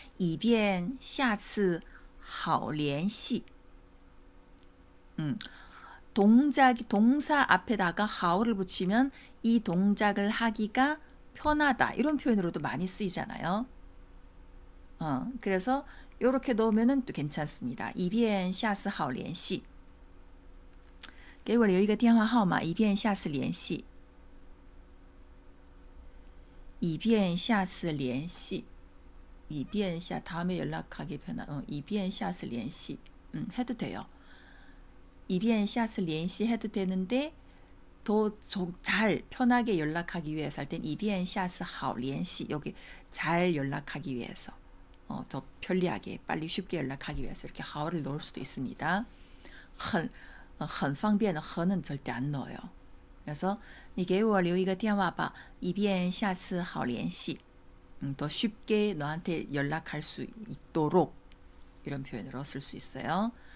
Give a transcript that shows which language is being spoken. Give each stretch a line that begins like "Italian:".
Chinese: 以便下次好联系
Korean: 동사 앞에다가 하오를 붙이면 이 동작을 하기가 편하다. 이런 표현으로도 많이 쓰이잖아요. 그래서 이렇게 넣으면 또 괜찮습니다.
Chinese: 以便下次好联系给我留一个电话号码以便下次联系以便下次联系以便下
Korean: 다음에 연락하기 편한
Chinese: 以便下次联系
Korean: 해도 돼요.
Chinese: 以便下次联系
Korean: 해도 되는데 더 잘 편하게 연락하기 위해서 할 땐
Chinese: 以便下次好联系
Korean: 여기 잘 연락하기 위해서 더 편리하게 빨리 쉽게 연락하기 위해서 이렇게 好를 넣을 수도 있습니다.
Chinese: 很方便的
Korean: 很은 절대 안 넣어요. 그래서
Chinese: 你给我留一个电话吧以便下次好联系
Korean: 더 쉽게 너한테 연락할 수 있도록 이런 표현으로 쓸 수 있어요.